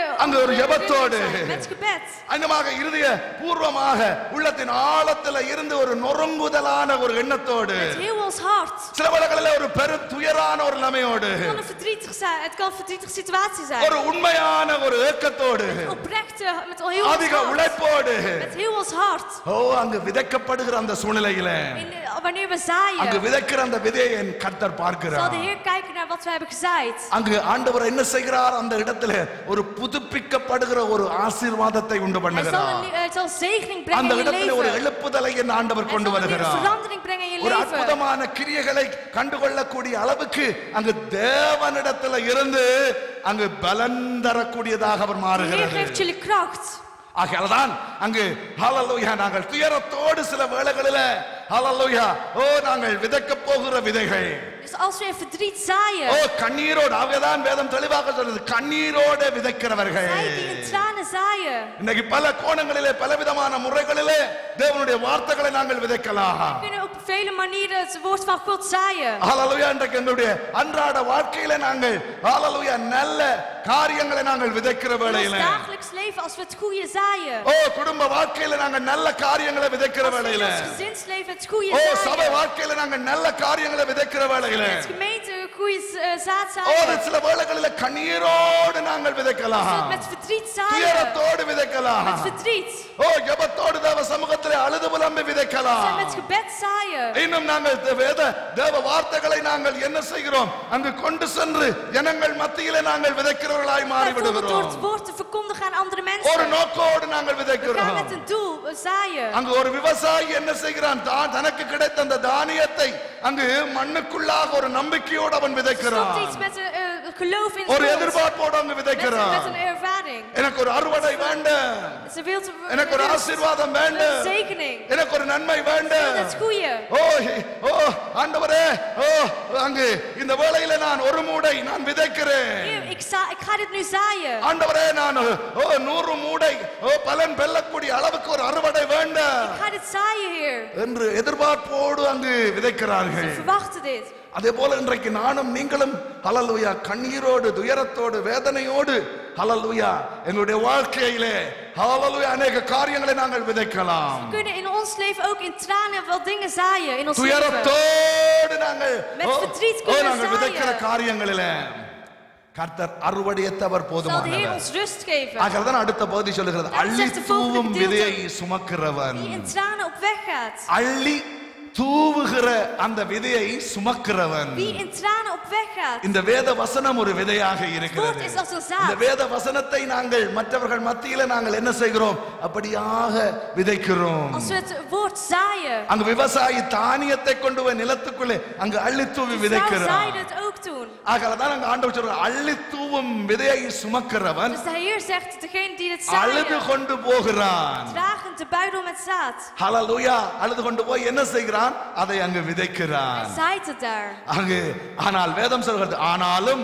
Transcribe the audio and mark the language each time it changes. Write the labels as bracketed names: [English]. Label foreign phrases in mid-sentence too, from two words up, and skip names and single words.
[Tamil] அங்கு ஒரு ஜெபத்தோடு [Dutch] met gebed. [Tamil] அந்தமாக இருதய பூர்வமாக உள்ளத்தின் ஆழத்தில் இருந்து ஒரு நொறுங்குதலான ஒரு எண்ணத்தோடு [Dutch] Met heel ons hart. [Tamil] சில வேளைகளில் ஒரு பெரும் துயரான ஒரு நிலைமையோடு [Dutch] Het kan een verdrietig zijn, het kan een verdrietige situatie zijn. [Tamil] ஒரு உண்மையான ஒரு ஏக்கத்தோடு [Dutch] Oprechte, met heel ons [Tamil] அதிக [Dutch] hart. [Tamil] உழைப்போடு [Dutch] Met heel ons hart. [Tamil] அங்கு விதைக்கப்படுகிற அந்த சூழ்நிலையில [Dutch] Wanneer we zaaien, [Tamil] அங்கு விதைக்கிற அந்த விதையை என் கர்த்தர் [Dutch] zal [Tamil] பார்க்கிறார். [Dutch] de Heer kijken naar wat we hebben gezaaid. [Tamil] அங்கு ஆண்டவர் என்ன செய்கிறார்? அந்த இடத்துல ஒரு புதுப்பிக்கப்படுகிற ஒரு ஆசீர்வாதத்தை உண்டு பண்ணுகிறார். [Dutch] Hij zal zegening brengen [Tamil] அந்த [Dutch] in je [Tamil] இடத்துல ஒரு [Dutch] leven. [Tamil] எழுப்புதலை என் ஆண்டவர் [Dutch] Hij [Tamil] கொண்டு [Dutch] zal weer een [Tamil] வருகிறார். [Dutch] verandering brengen in je [Tamil] ஒரு [Dutch] leven. [Tamil] அற்புதமான கிரியைகளை கண்டுகொள்ளக்கூடிய அளவுக்கு அங்கு தேவனிடத்துல இருந்து அங்கு பலன் தரக்கூடியதாக அவர் [Dutch] De Heer [Tamil] மாறுகிறார். [Dutch] geeft jullie kracht. [Tamil] ஆகையால்தான் அங்கு ஹalleluya நாங்கள் துயரத்தோடு சில வேளைகளில ஹalleluya நாங்கள் விதைக்க போகிற விதைகள் [Dutch] Dus als we in verdriet zaaien, [Tamil] கண்ணீரோடு ஆகதான் வேதம் தெளிவாக சொல்றது கண்ணீரோடு விதைக்கிறவர்கள் [Dutch] zij die in tranen zaaien. [Tamil] இன்னைக்கு பல கோணங்களிலே பலவிதமான முறைகளிலே தேவனுடைய வார்த்தைகளை நாங்கள் விதைக்கலாம். [Dutch] We kunnen op vele manieren het woord van God zaaien. [Tamil] ஹalleluya இன்றைக்கு எங்களுடைய அன்றாட வாழ்க்கையில நாங்கள் ஹalleluya நல்ல காரியங்களை நாங்கள் விதைக்கிற [Dutch] In ons [Tamil] வேளையில [Dutch] dagelijks leven, als we het goede zaaien. [Tamil] குடும்ப வாழ்க்கையில நாங்கள் நல்ல காரியங்களை விதைக்கிற [Dutch] Als we in [Tamil] வேளையில [Dutch] ons gezinsleven het goede [Tamil] சபை [Dutch] zaaien. [Tamil] வாழ்க்கையில நாங்கள் நல்ல காரியங்களை விதைக்கிற வேளையில [Dutch] In het gemeente een goede zaad zaaien. [Tamil] சில வேளைகளில கண்ணீரோடு நாங்கள் விதைக்கலாம். [Dutch] Met verdriet zaaien. [Tamil] துயரத்தோடு விதைக்கலாம். [Dutch] Met verdriet. [Tamil] ஜெபத்தோடு தேவ சமூகத்திலே அழுது புலம்பி விதைக்கலாம். [Dutch] Met gebed zaaien. [Tamil] இன்னும் நாங்கள் தேவ வார்த்தைகளை நாங்கள் என்ன செய்கிறோம்? அங்கு கொண்டு சென்று ஜனங்கள் மத்தியிலே நாங்கள் விதைக்கிறவர்களாய் மாறி [Dutch] Door [Tamil] விடுகிறோம். [Dutch] het woord te verkondigen aan andere [Tamil] ஒரு [Dutch] mensen. [Tamil] நோக்கோடு நாங்கள் [Dutch] We gaan [Tamil] விதைக்கிறோம். [Dutch] met een doel zaaien. [Tamil] அங்கு ஒரு விவசாயி என்ன செய்கிறான்? தனக்கு கிடைத்த அந்த தானியத்தை அங்கு மண்ணுக்குள்ளாக ஒரு நம்பிக்கையோடு அவன் விதைக்கிறான். [Dutch] Stopt iets met een geloof in [Tamil] ஒரு [Dutch] God. [Tamil] எதிர்பார்ப்போடு அங்கு விதைக்கிறான். [Dutch] Met een ervaring. [Tamil] எனக்கு ஒரு அறுவடை வேண்டும். [Dutch] Ze wil [Tamil] எனக்கு ஒரு ஆசீர்வாதம் வேண்டும். [Dutch] een zegening. [Tamil] எனக்கு ஒரு நன்மை வேண்டும். [Dutch] Dat is goeie. [Tamil] ஆண்டவரே அங்கு இந்த வேளையில நான் ஒரு மூடை நான் விதைக்கிறேன். [Dutch] Heer, ik ga dit nu zaaien. [Tamil] ஆண்டவரே நான் 100 மூடை பலன் பெல்லக்கூடிய அளவுக்கு ஒரு அறுவடை வேண்டும் [Dutch] Ik ga dit zaaien, Heer. [Tamil] என்று எதிர்பார்ப்போடு அங்கு விதைக்கிறார்கள். [Dutch] Ze verwachten dit. [Tamil] அதே போல இன்றைக்கு நானும் நீங்களும் ஹalleluya கண்ணீரோடு துயரத்தோடு வேதனையோடு ஹalleluya எங்களுடைய வாழ்க்கையிலே ஹalleluya அநேக காரியங்களை நாங்கள் விதைக்கலாம். [Dutch] We kunnen in ons leven ook in tranen wel dingen zaaien in ons leven. [Tamil] துயரத்தோடு நாங்கள் [Dutch] Met verdriet kunnen [Tamil] நாங்கள் விதைக்கிற [Dutch] zaaien. [Tamil] காரியங்களிலே கர்த்தர் அறுவடையத்தவர் [Dutch] Zal de Heer [Tamil] போதுமானவர். [Dutch] ons rust geven. [Tamil] ஆகதான் அடுத்த பகுதி சொல்லுகிறது அள்ளி தூவும் விதையை சுமக்கிறவன். [Dutch] Die in tranen op weg gaat. [Tamil] அள்ளி தூவுகிற அந்த விதையை சுமக்கிறவன். [Dutch] Wie in tranen op weg gaat. [Tamil] இந்த வேத வசனம் ஒரு விதையாக [Dutch] Het woord [Tamil] இருக்கிறது. [Dutch] is als een zaad. [Tamil] இந்த வேத வசனத்தை நாங்கள் மற்றவர்கள் மத்தியில நாங்கள் என்ன செய்கிறோம்? அப்படியாக விதைக்கிறோம். [Dutch] Als we het woord zaaien. [Tamil] அங்க விவசாயி தானியத்தை கொண்டு போய் நிலத்துக்குள்ளே அங்க அள்ளி தூவி [Dutch] De vrouw [Tamil] விதைக்கிறான். [Dutch] zaaide het ook toen. [Tamil] ஆகதான் அங்க ஆண்டவர் சொல்றார் அள்ளி தூவும் விதையை சுமக்கிறவன் [Dutch] Dus de Heer zegt, degene die het [Tamil] அழுது [Dutch] zaaien, [Tamil] கொண்டு போகிறான். [Dutch] dragen de buidel met zaad. [Tamil] ஹalleluya அழுது கொண்டு போய் என்ன செய்கிறான்? அதை அங்கு விதைக்கிறான். [Dutch] Hij zaait het daar. [Tamil] அங்கு ஆனால் வேதம் சொல்கிறது ஆனாலும்